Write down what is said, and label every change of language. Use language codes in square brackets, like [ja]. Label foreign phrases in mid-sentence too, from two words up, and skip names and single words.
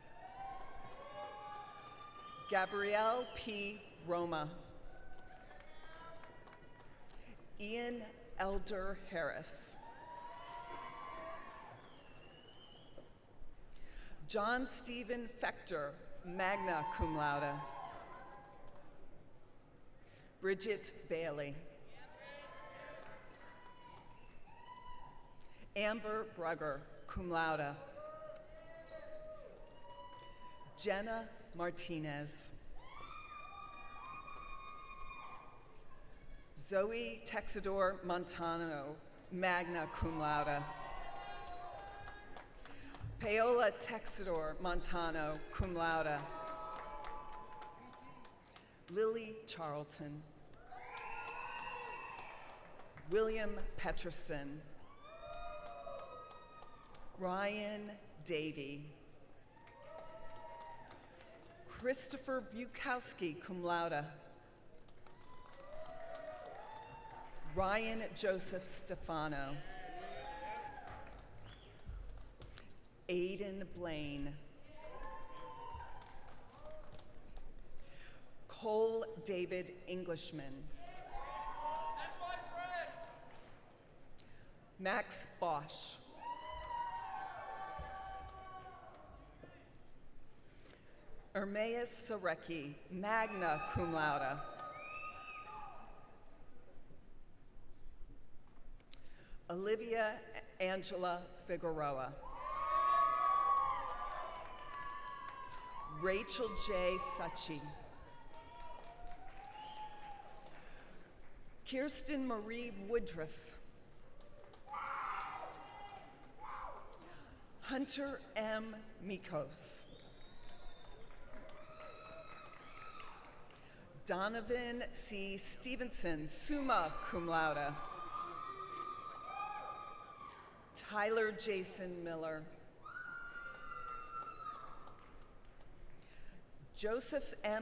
[en] Gabrielle P. Roma. Ian Elder Harris. John Stephen Fechter, [la] magna cum laude. [en] Bridget Bailey. Amber Brugger, [la] cum laude. [en] Jenna Martinez. Zoe Texador Montano, [la] magna cum laude. [en] Paola Texador Montano, [la] cum laude. [en] Lily Charlton. William Peterson. Ryan Davey. Christopher Bukowski, [la] cum laude. [en] Ryan Joseph Stefano. Aiden Blaine. Cole David Englishman. Max Bosch. Ermaeus Sarecki, [la] magna cum laude. [en] Olivia Angela Figueroa. Rachel J. Succi. Kirsten Marie Woodruff. Hunter M. Mikos. Donovan C. Stevenson, [la] summa cum laude. [en] Tyler Jason Miller. Joseph M.